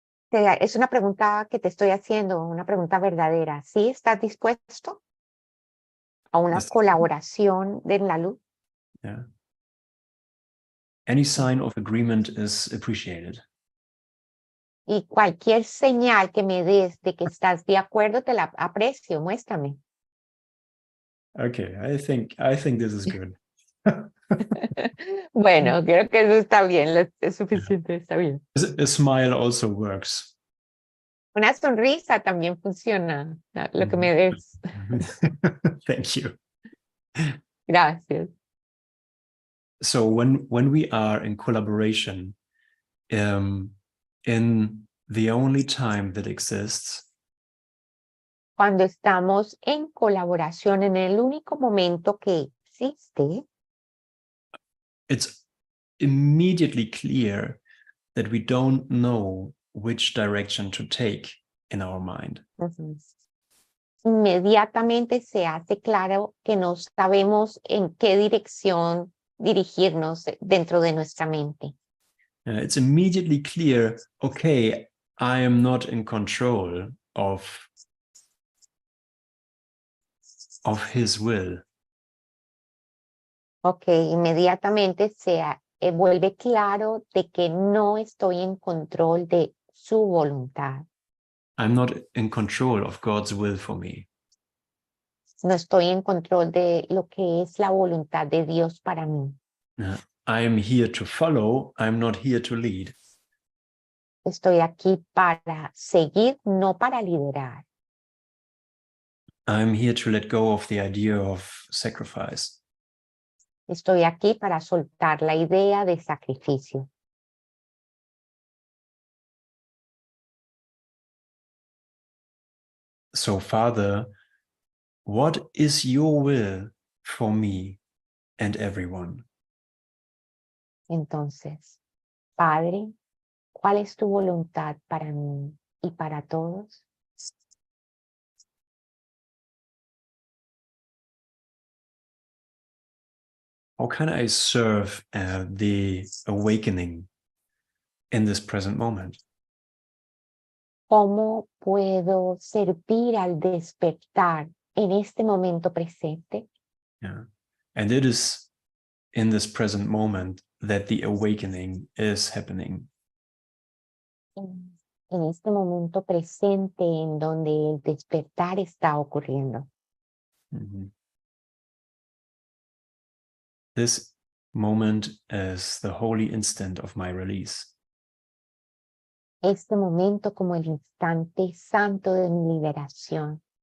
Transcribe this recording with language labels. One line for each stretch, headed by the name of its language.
Spanish: Es una pregunta que te estoy haciendo, una pregunta verdadera. ¿Sí estás dispuesto a una colaboración en la luz?
English: Yeah. Any sign of agreement is appreciated.
Spanish: Y cualquier señal que me des de que estás de acuerdo, te la aprecio, muéstrame.
English: Okay, I think this is good.
Spanish: Bueno, creo que eso está bien, es suficiente, está bien.
English: A smile also works.
Spanish: Una sonrisa también funciona, lo que me des.
English: Thank you.
Spanish: Gracias.
English: So when we are in collaboration, in the only time that exists,
Spanish: Cuando estamos en colaboración en el único momento que existe,
English: it's immediately clear that we don't know which direction to take in our mind.
Spanish: inmediatamente se hace claro que no sabemos en qué dirección dirigirnos dentro de nuestra mente.
English: It's immediately clear, okay, I am not in control of his will.
Spanish: Ok, inmediatamente se vuelve claro de que no estoy en control de su voluntad.
English: I'm not in control of God's will for me.
Spanish: No estoy en control de lo que es la voluntad de Dios para mí.
English: I am here to follow, I'm not here to lead.
Spanish: Estoy aquí para seguir, no para liderar.
English: I'm here to let go of the idea of sacrifice.
Spanish: Estoy aquí para soltar la idea de sacrificio.
English: So, Father, what is your will for me and everyone?
Spanish: Entonces, Padre, ¿cuál es tu voluntad para mí y para todos?
English: How can I serve the awakening in this present moment?
Spanish: ¿Cómo puedo servir al despertar en este momento presente?
English: Yeah. And it is in this present moment that the awakening is happening.
Spanish: En este momento presente en donde el despertar está ocurriendo. Mm-hmm.
English: This moment is the holy instant of my release.
Spanish: Este momento como el instante santo de mi liberación.